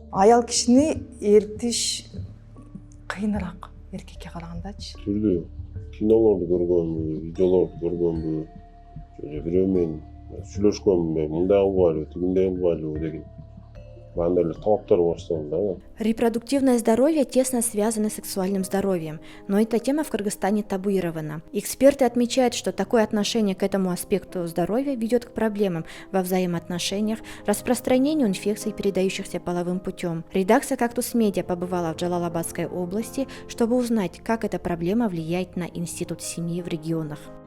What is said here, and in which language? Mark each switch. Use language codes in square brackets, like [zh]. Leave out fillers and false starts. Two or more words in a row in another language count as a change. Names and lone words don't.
[ky] Аял кишини эритиш кыйыныраак эркекке карагандачы. Түрдүү кинолорду көргөнбү, видеолорду көргөнбү, же бирөө менен сүйлөшкөнбү, мындай кылбайлы, тигиндей кылбайлы деген андай эле талаптар башталды да. [ru] Репродуктивное здоровье тесно связано с сексуальным здоровьем, но эта тема в Кыргызстане табуирована. Эксперты отмечают, что такое отношение к этому аспекту здоровья ведет к проблемам во взаимоотношениях, распространению инфекций, передающихся половым путем. Редакция «Кактус Медиа» побывала в Джалалабадской области, чтобы узнать, как эта проблема влияет на институт семьи в регионах.